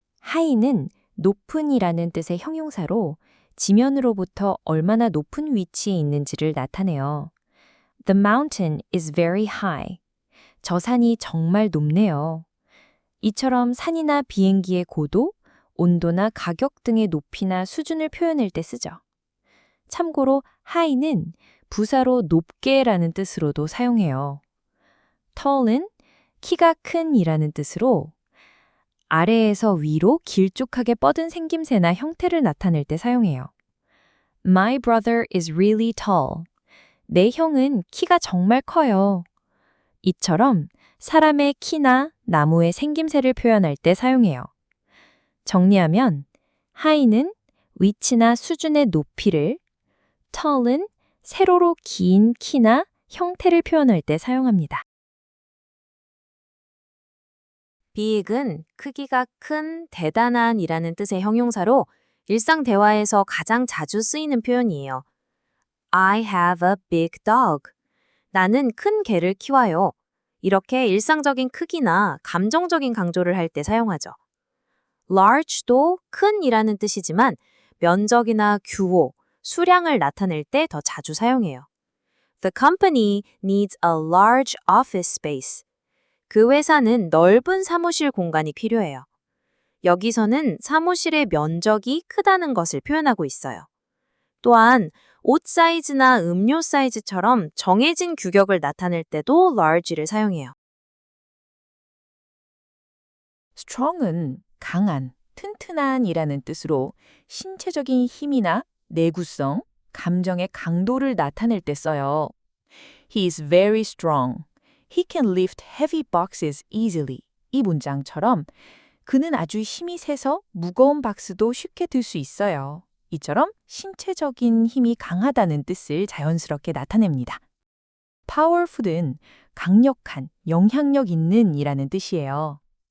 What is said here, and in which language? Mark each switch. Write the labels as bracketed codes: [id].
[ko] high는 높은이라는 뜻의 형용사로 지면으로부터 얼마나 높은 위치에 있는지를 나타내요. [en] The mountain is very high. [ko] 저 산이 정말 높네요. 이처럼 산이나 비행기의 고도, 온도나 가격 등의 높이나 수준을 표현할 때 쓰죠. 참고로 high는 부사로 높게라는 뜻으로도 사용해요. tall은 키가 큰이라는 뜻으로 아래에서 위로 길쭉하게 뻗은 생김새나 형태를 나타낼 때 사용해요. [en] My brother is really tall. [ko] 내 형은 키가 정말 커요. 이처럼 사람의 키나 나무의 생김새를 표현할 때 사용해요. 정리하면 high는 위치나 수준의 높이를, tall은 세로로 긴 키나 형태를 표현할 때 사용합니다. big은 크기가 큰, 대단한 이라는 뜻의 형용사로 일상 대화에서 가장 자주 쓰이는 표현이에요. [en] I have a big dog. [ko] 나는 큰 개를 키워요. 이렇게 일상적인 크기나 감정적인 강조를 할 때 사용하죠. large도 큰이라는 뜻이지만 면적이나 규모, 수량을 나타낼 때 더 자주 사용해요. [en] The company needs a large office space. [ko] 그 회사는 넓은 사무실 공간이 필요해요. 여기서는 사무실의 면적이 크다는 것을 표현하고 있어요. 또한 옷 사이즈나 음료 사이즈처럼 정해진 규격을 나타낼 때도 large를 사용해요. strong은 강한, 튼튼한이라는 뜻으로 신체적인 힘이나 내구성, 감정의 강도를 나타낼 때 써요. [en] He is very strong. He can lift heavy boxes easily. [ko] 이 문장처럼 그는 아주 힘이 세서 무거운 박스도 쉽게 들 수 있어요. 이처럼 신체적인 힘이 강하다는 뜻을 자연스럽게 나타냅니다. powerful은 강력한, 영향력 있는 이라는 뜻이에요.